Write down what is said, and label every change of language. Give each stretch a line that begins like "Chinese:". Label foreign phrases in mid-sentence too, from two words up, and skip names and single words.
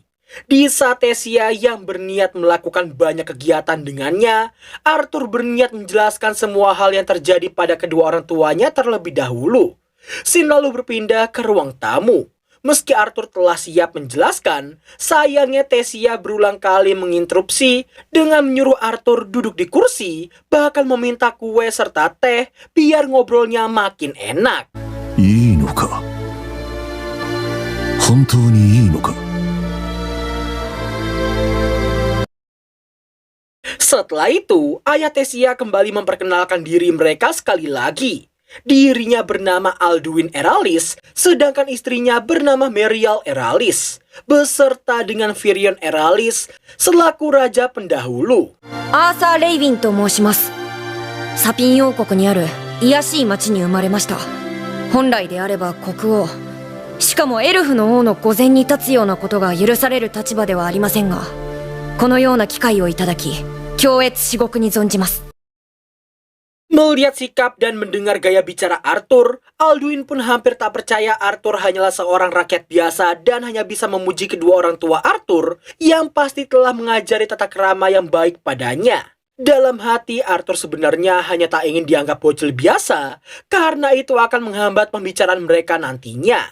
Indonesian: Di saat Tessia yang berniat melakukan banyak kegiatan dengannya, Arthur berniat menjelaskan semua hal yang terjadi pada kedua orang tuanya terlebih dahulu. Sin lalu berpindah ke ruang tamu. Meski Arthur telah siap menjelaskan, sayangnya Tessia berulang kali menginterupsi dengan menyuruh Arthur duduk di kursi, bahkan meminta kue serta teh biar ngobrolnya makin enak.
Japanese: いいのか本当にいいのか
Indonesian: Setelah itu, ayah Tessia kembali memperkenalkan diri mereka sekali lagi. Dirinya bernama Alduin Eralis, sedangkan istrinya bernama Merial Eralis, beserta dengan Firion Eralis selaku raja pendahulu.
Japanese: アーサー・レイヴィンと申します。サピン王国にある卑しい町に生まれました。本来であれば国王、しかもエルフの王の御前に立つようなことが許される立場ではありませんが、このような機会をいただき、恐悦至極に存じます。
Indonesian: Melihat sikap dan mendengar gaya bicara Arthur, Alduin pun hampir tak percaya Arthur hanyalah seorang rakyat biasa dan hanya bisa memuji kedua orang tua Arthur yang pasti telah mengajari tata krama yang baik padanya. Dalam hati, Arthur sebenarnya hanya tak ingin dianggap bocil biasa karena itu akan menghambat pembicaraan mereka nantinya.